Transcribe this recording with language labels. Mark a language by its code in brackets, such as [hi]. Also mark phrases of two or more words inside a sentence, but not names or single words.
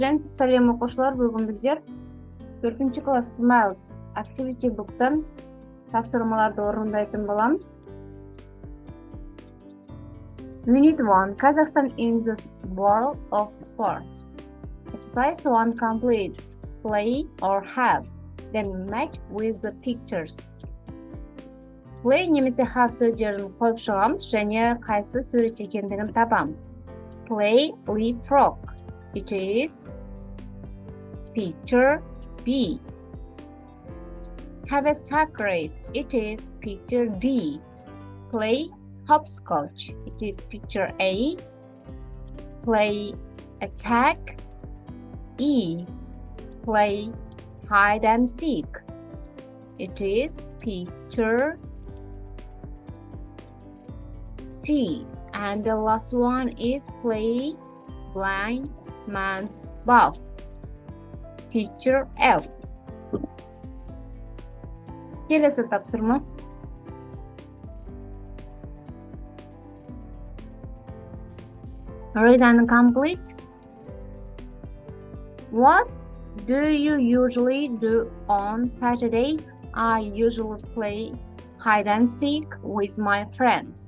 [kk] Сәлем оқушылар, бүгін біздер 4-ші класс Smiles Activity Book'тан тапсырмаларды орындайтын боламыз. [en] Unit 1. Kazakhstan in the world of sport. Exercise 1 complete. Play or have. Then match with the pictures. [kk] Play немесе have сөздерін қойып шығамыз және қайсы сурет екендігін табамыз. [en] Play leapfrog. It is picture B. Have a sack race. It is picture D. Play hopscotch. It is picture A. Play attack E. Play hide and seek. It is picture C. And the last one is play blind man's buff. Picture F. [kk] Келесі тапсырма. [en] Read and complete. What do you usually do on Saturday? I usually play hide and seek with my friends.